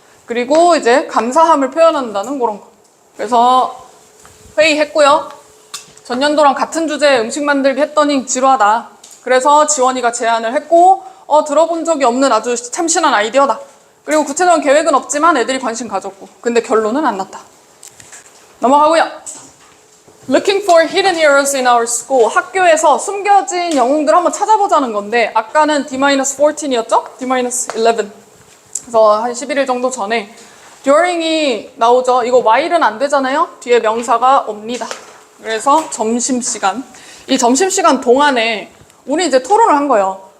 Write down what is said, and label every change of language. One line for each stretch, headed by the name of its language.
Korean: 그리고 이제 감사함을 표현한다는 그런 거. 그래서 회의했고요. 전년도랑 같은 주제의 음식 만들기 했더니 지루하다. 그래서 지원이가 제안을 했고, 들어본 적이 없는 아주 참신한 아이디어다. 그리고 구체적인 계획은 없지만 애들이 관심 가졌고, 근데 결론은 안 났다. 넘어가고요.
English: Looking for hidden heroes in our school.
Korean: 학교에서 숨겨진 영웅들 한번 찾아보자는 건데, 아까는 D-14이었죠? D-11. 그래서 한 11일 정도 전에 during이 나오죠. 이거 while은 안 되잖아요. 뒤에 명사가 옵니다. 그래서 점심시간. 이 점심시간 동안에 우리 이제 토론을 한 거예요.